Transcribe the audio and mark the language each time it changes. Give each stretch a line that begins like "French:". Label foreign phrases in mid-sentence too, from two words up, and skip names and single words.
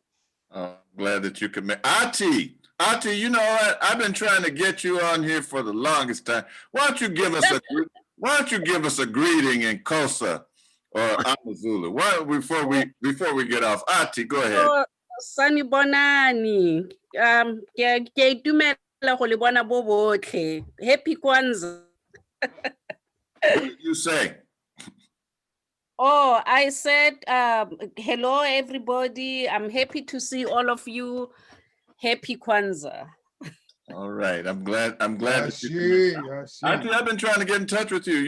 English: I'm glad that you could make Ati, you know what? I've been trying to get you on here for the longest time. Why don't you give us a greeting in Xhosa or Amazulu? Before we get off? Ati, go ahead. Sanibonani.
Tswana: Ke itumela go le bona bo botlhe.
English: Happy Kwanzaa. What did you say? Oh, I said, hello, everybody. I'm happy to see all of you. Happy Kwanzaa. All right. I'm glad that you actually, I've been trying to get in touch with you.